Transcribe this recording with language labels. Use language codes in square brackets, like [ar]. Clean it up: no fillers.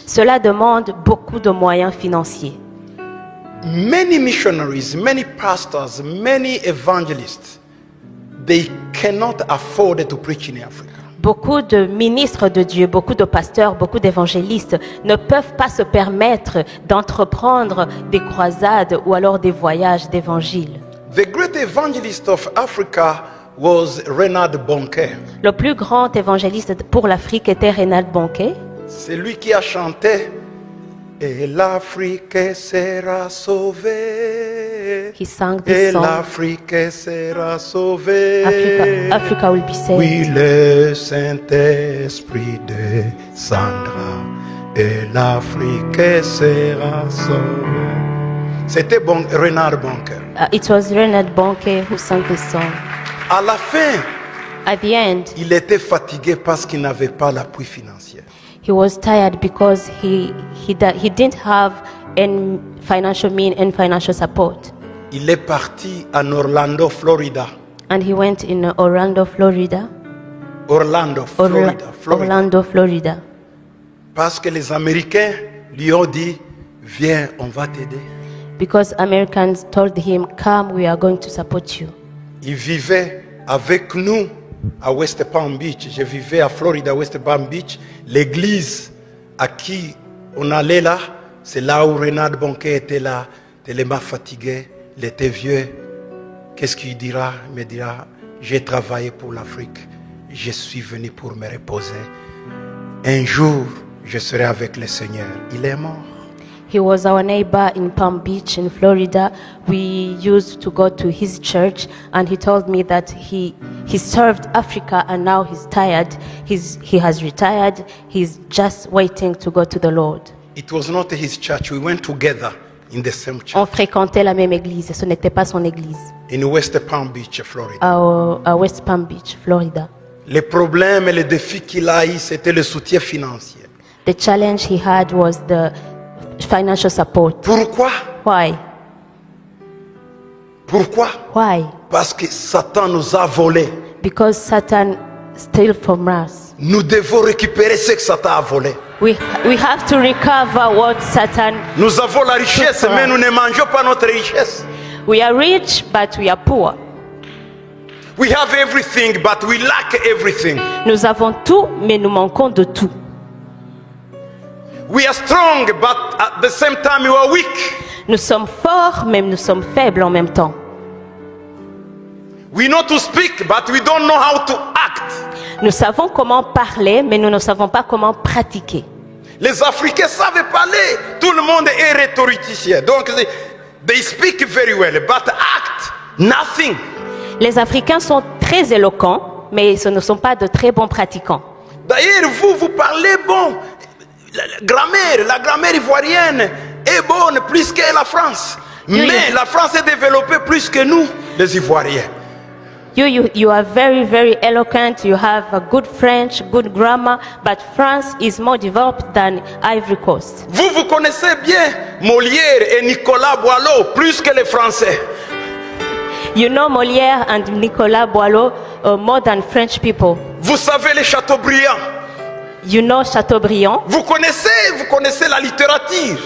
[fr] Cela demande beaucoup de moyens financiers. [en] Many missionaries, many pastors, many evangelists, they cannot afford to preach in Africa. [fr] Beaucoup de ministres de Dieu, beaucoup de pasteurs, beaucoup d'évangélistes ne peuvent pas se permettre d'entreprendre des croisades ou alors des voyages d'évangile. [en] The great evangelist of Africa was Reinhard Bonnke. [fr] Le plus grand évangéliste pour l'Afrique était Reinhard Bonnke. C'est lui qui a chanté Et l'Afrique sera sauvée. [en] He sang [fr] Et [en] this song. [fr] l'Afrique sera sauvée. [en] Africa will be saved. [fr] Oui, le Saint-Esprit descendra. Et l'Afrique sera sauvée. C'était Renard Bonker. [en] It was Renard Bonke who sang this song. [fr] À la fin, [en] At the end, [fr] il était fatigué parce qu'il n'avait pas l'appui financier. [en] he was tired because he didn't have any financial means and financial support. [fr] Il est parti en Orlando, Florida. [en] And he went in Orlando, Florida. [fr] Orlando, Florida. [en] Orlando, Florida. [fr] Parce que les Américains lui ont dit, viens, on va t'aider. [en] Because Americans told him, come, we are going to support you. [fr] Il vivait avec nous à West Palm Beach. Je vivais à Florida, West Palm Beach. L'église à qui on allait là, c'est là où Renard Bonke était là, tellement fatigué, il était vieux. Qu'est-ce qu'il dira? Il me dira, j'ai travaillé pour l'Afrique, je suis venu pour me reposer. Un jour, je serai avec le Seigneur. Il est mort. [en] He was our neighbor in Palm Beach in Florida. We used to go to his church, and he told me that he served Africa and now he's tired. He has retired. He's just waiting to go to the Lord. It was not his church. We went together in the same church. [fr] On fréquentait la même église. Ce n'était pas son église. [en] In West Palm Beach, Florida. [fr] À West Palm Beach, Florida. Les problèmes et les défis qu'il a eu, c'était le soutien financier. [en] The challenge he had was the financial support. [fr] Pourquoi? [en] Why? [fr] Pourquoi? [en] Why? [fr] Parce que Satan nous a volé. [en] Because Satan stole from us. [fr] Nous devons récupérer ce que Satan a volé. [en] We have to recover what Satan. [fr] Nous avons la richesse, mais nous ne mangeons pas notre richesse. [en] We are rich, but we are poor. We have everything, but we lack everything. [fr] Nous avons tout, mais nous manquons de tout. [en] We are strong, but at the same time we are weak. [fr] Nous sommes forts, mais nous sommes faibles en même temps. [en] We know to speak, but we don't know how to act. [fr] Nous savons comment parler, mais nous ne savons pas comment pratiquer. Les Africains savent parler. Tout le monde est rhétoricien. Donc, [en] they speak very well, but act nothing. [fr] Les Africains sont très éloquents, mais ce ne sont pas de très bons pratiquants. D'ailleurs, vous parlez bon. La grammaire ivoirienne est bonne plus que la France. Mais la France est développée plus que nous, les Ivoiriens. [en] You are very, very eloquent. You have a good French, good grammar, but France is more developed than Ivory Coast. [fr] Vous connaissez bien Molière et Nicolas Boileau plus que les Français. [en] You know Molière and Nicolas Boileau more than French people. [fr] Vous savez les Chateaubriand. [en] You know Chateaubriand. [fr] Vous connaissez la littérature.